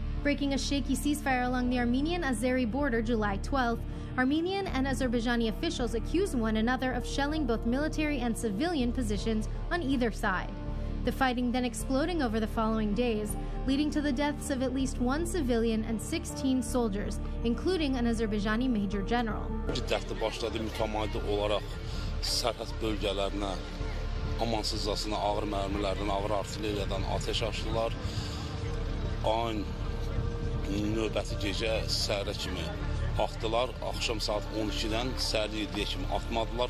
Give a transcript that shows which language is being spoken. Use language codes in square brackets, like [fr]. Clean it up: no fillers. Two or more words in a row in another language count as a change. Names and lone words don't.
[en] Breaking a shaky ceasefire along the Armenian-Azeri border July 12th, Armenian and Azerbaijani officials accuse one another of shelling both military and civilian positions on either side. The fighting then exploding over the following days, leading to the deaths of at least one civilian and 16 soldiers, including an Azerbaijani major general. [az] Sərhəd bölgələrinə amansızcasına ağır mərmilərdən, ağır artilleriyadan ateş açdılar. Ayın növbəti gecə səhərə kimi atdılar. Axşam saat 12-dən səhər 7-yə kimi atmadılar.